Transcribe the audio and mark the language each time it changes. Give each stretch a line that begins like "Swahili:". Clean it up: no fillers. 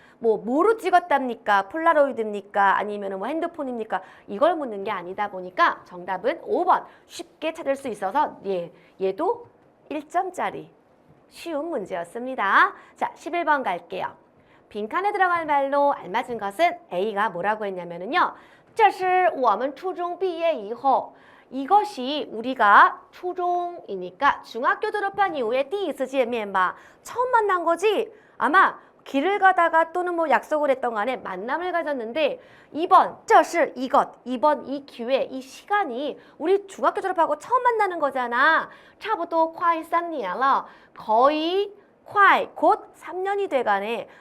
Korean: 뭐로 찍었답니까? 폴라로이드입니까? 아니면 뭐 핸드폰입니까? 이걸 묻는 게 아니다 보니까 정답은 5번. 쉽게 찾을 수 있어서 얘도 1점짜리 쉬운 문제였습니다. 자, 11번 갈게요. 빈칸에 들어갈 말로 알맞은 것은 A가 뭐라고 했냐면요.
Chinese: 这是我们初中毕业以后
Korean: 이것이 우리가 초중이니까 중학교 졸업한 이후에
Chinese: 第一次见面吧.
Korean: 처음 만난 거지? 아마 길을 가다가 또는 뭐 약속을 했던 간에 만남을 가졌는데 2번,
Chinese: 这是
Korean: 이것, 2번 이 기회, 이 시간이 우리 중학교 졸업하고 처음 만나는 거잖아.
Chinese: 差不多快3年了.
Korean: 거의 곧 3년이 돼가네.